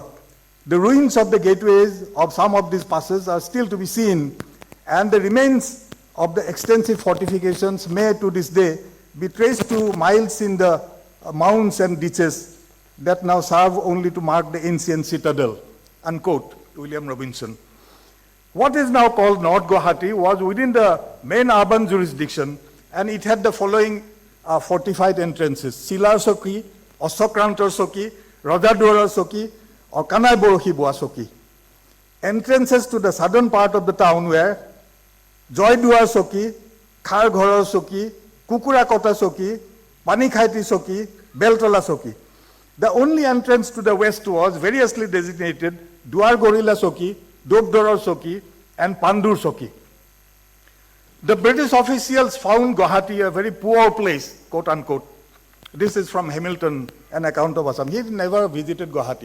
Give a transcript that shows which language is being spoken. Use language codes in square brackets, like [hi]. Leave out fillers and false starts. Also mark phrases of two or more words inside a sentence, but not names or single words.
[en] The ruins of the gateways of some of these passes are still to be seen, and the remains of the extensive fortifications may to this day be traced to miles in the mounds and ditches that now serve only to mark the ancient citadel, unquote, William Robinson. What is now called North Guwahati was within the main urban jurisdiction, and it had the following fortified entrances: Silar Soki, Osokrantor Soki, Rajaduara Soki, or Kanai Borohi Boa Soki. Entrances to the southern part of the town were Joyduar Soki, Kharghorar Soki, Kukurakota Soki, Panikhaiti Soki, Beltola Soki. The only entrance to the west was variously designated Duar Gorilla Soki, Dobdorar Soki, and Pandur Soki. The British officials found Guwahati a very poor place, quote unquote. This is from Hamilton, an account of Assam. He never visited Guwahati.